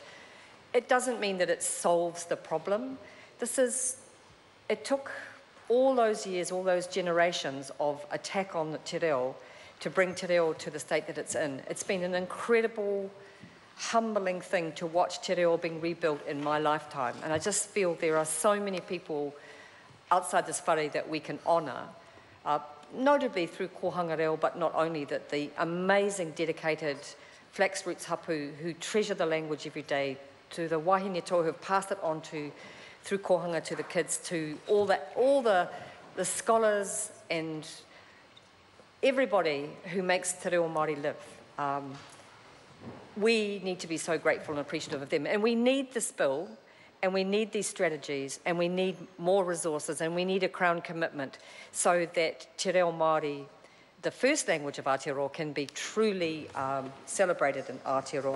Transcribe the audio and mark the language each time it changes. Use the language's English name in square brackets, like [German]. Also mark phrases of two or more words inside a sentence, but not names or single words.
[English] It doesn't mean that it solves the problem. It took all those years, all those generations of attack on the Te Reo to bring Te Reo to the state that it's in. It's been an incredible, humbling thing to watch Te Reo being rebuilt in my lifetime. And I just feel there are so many people outside this whare that we can honour, notably through [Māori] kohanga reo, [English] but not only that, the amazing, dedicated flax roots hapu who treasure the language every day, to the [Māori] wahine toa [English] who have passed it on to, through kohanga to the kids, to all the scholars and everybody who makes Te Reo Māori live. We need to be so grateful and appreciative of them. And we need this bill, and we need these strategies, and we need more resources, and we need a Crown commitment so that Te Reo Māori, the first language of Aotearoa, can be truly celebrated in Aotearoa.